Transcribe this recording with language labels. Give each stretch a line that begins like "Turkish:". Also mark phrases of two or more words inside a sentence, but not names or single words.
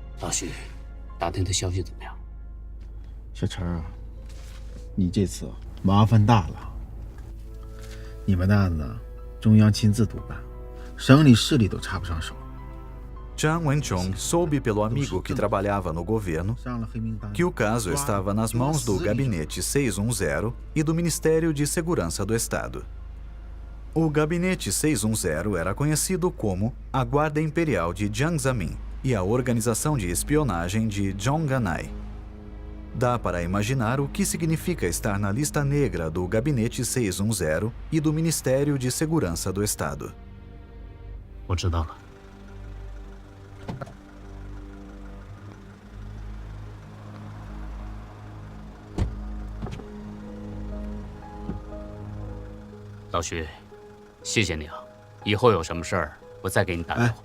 Chinese: 徐，打听的消息怎么样？小陈啊，你这次麻烦大了。你们的案子中央亲自督办，省里市里都插不上手。
Portuguese: Chan Wen-chong soube pelo amigo que trabalhava no governo que o caso estava nas mãos do Gabinete 610 e do Ministério de Segurança do Estado. O Gabinete 610 era conhecido como a Guarda Imperial de Jiang Zemin e a Organização de Espionagem de Zhongganai. Dá para imaginar o que significa estar na lista negra do Gabinete 610 e do Ministério de Segurança do Estado.
Chinese: 我知道了。 老徐，谢谢你啊！以后有什么事儿，我再给你打电话。